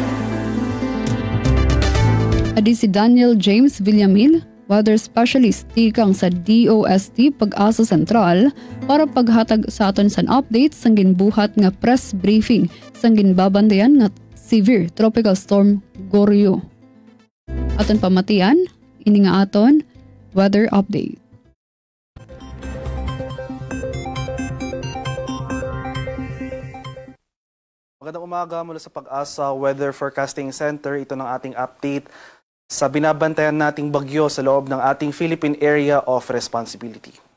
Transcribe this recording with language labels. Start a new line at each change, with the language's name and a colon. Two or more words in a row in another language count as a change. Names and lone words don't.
Hiligaynon: Adi si Daniel James Villamil,
English: weather specialist
Hiligaynon: tikang sa DOST Pag-asa Sentral para paghatag sa aton san updates sang ginbuhat nga
English: press briefing
Hiligaynon: sang ginbabandayan nga
English: severe tropical storm
Hiligaynon: Goryo. Aton pamatian, ini nga aton
English: weather update.
Filipino: Magandang umaga mula sa Pag-asa Weather Forecasting Center. Ito ng ating update sa binabantayan nating bagyo sa loob ng ating Philippine Area of Responsibility.